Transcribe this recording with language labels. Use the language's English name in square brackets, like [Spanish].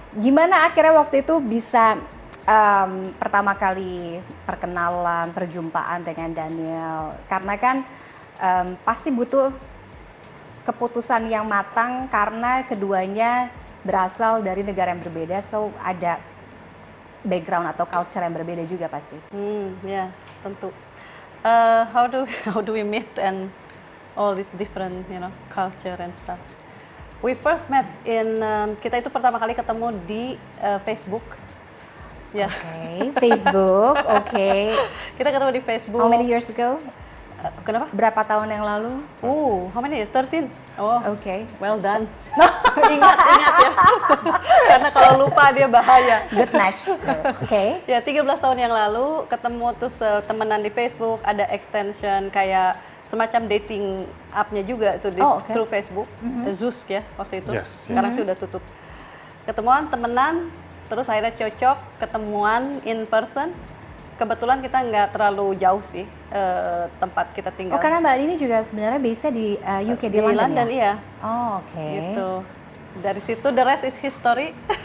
[Indonesian] Gimana akhirnya waktu itu bisa pertama kali perkenalan, perjumpaan dengan Daniel? Karena kan pasti butuh keputusan yang matang karena keduanya berasal dari negara yang berbeda, so ada background atau culture yang berbeda juga pasti. Ya, tentu. [English] How do we meet and all this different, culture and stuff. We first met in [Indonesian] kita itu pertama kali ketemu di Facebook. Ya. Okay, Facebook. Okay. Kita ketemu di Facebook. [English] How many years ago? [Indonesian] Kenapa? Berapa tahun yang lalu? [English] How many years? 13. Oh. Okay. Well done. [Indonesian] ingat ya. Karena kalau lupa dia bahaya. [English] Good match. So, okay. [Indonesian] Ya, 13 tahun yang lalu ketemu terus temenan di Facebook, ada extension kayak semacam dating app-nya juga itu Okay. [English] through Facebook. [Indonesian] Zoosk ya waktu itu. Yes, Sekarang sih udah tutup. Ketemuan, temenan, terus akhirnya cocok, ketemuan in person. Kebetulan kita nggak terlalu jauh sih tempat kita tinggal. Oh, karena Mbak Andini juga sebenarnya base di UK, di London, ya? iya. Oh, oke. Gitu. Dari situ [English] the rest is history.